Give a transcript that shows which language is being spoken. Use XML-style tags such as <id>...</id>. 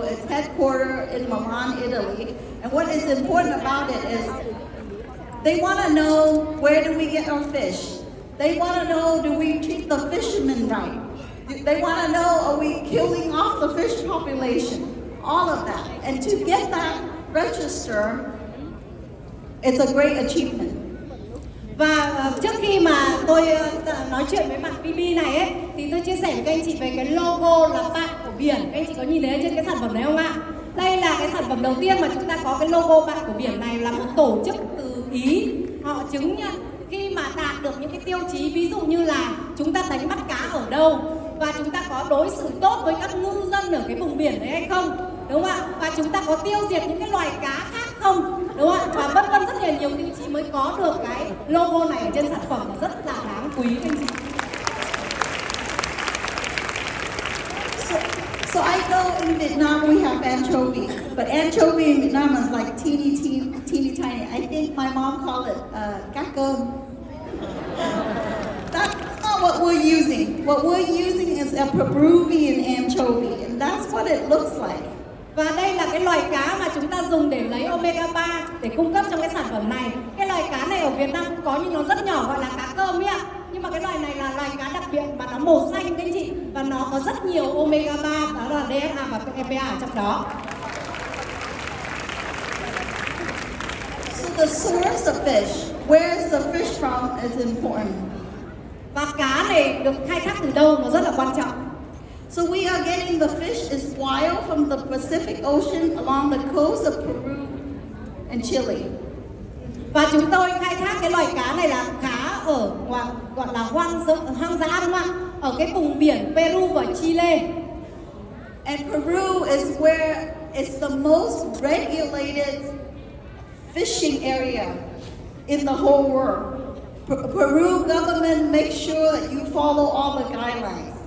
<en>It's headquartered in Milan, Italy. And what is important about it is they want to know, where do we get our fish? They want to know, do we treat the fishermen right? They want to know, are we killing off the fish population? All of that. And to get that register, It's a great achievement.</en> <vi>Và trước khi mà tôi nói chuyện với bạn BB này ấy, thì tôi chia sẻ với các anh chị về cái logo là bạn của biển. Các anh chị có nhìn thấy trên cái sản phẩm này không ạ? Đây là cái sản phẩm đầu tiên mà chúng ta có cái logo bạn của biển này, là một tổ chức từ Ý. Họ chứng nhận khi mà đạt được những cái tiêu chí, ví dụ như là chúng ta đánh bắt cá ở đâu, và chúng ta có đối xử tốt với các ngư dân ở cái vùng biển đấy hay không, đúng không ạ? Và chúng ta có tiêu diệt những cái loài cá khác không, đúng không ạ? Và vân vân, rất là nhiều tiêu chí mới có được cái logo này ở trên sản phẩm, rất là đáng quý các anh chị.</vi> <en>So I know in Vietnam we have anchovy, but anchovy in Vietnam is like teeny tiny. I think my mom called it cá cơm. That's not what we're using. What we're using is a Peruvian anchovy, and that's what it looks like.</en> <vi>Và đây là cái loài cá mà chúng ta dùng để lấy omega 3 để cung cấp trong cái sản phẩm này. Cái loài cá này ở Việt Nam cũng có nhưng nó rất nhỏ, gọi là cá cơm ấy ạ. Nhưng mà cái loài này là loài cá đặc biệt và nó màu xanh các anh chị. Và nó có rất nhiều omega 3, đó là DHA và EPA ở trong đó.</vi> <en>So the source of fish, where is the fish from is important.</en> <vi>Và cá này được khai thác từ đâu nó rất là quan trọng.</vi> <en>So we are getting the fish is wild from the Pacific Ocean along the coast of Peru and Chile.</en> <vi>Và chúng tôi khai thác cái loài cá này là cá ở gọi là hoang dã đúng không ạ? Ở cái vùng biển Peru và Chile.</vi> <en>And Peru is where it's the most regulated fishing area in the whole world. Peru government makes sure that you follow all the guidelines.</en>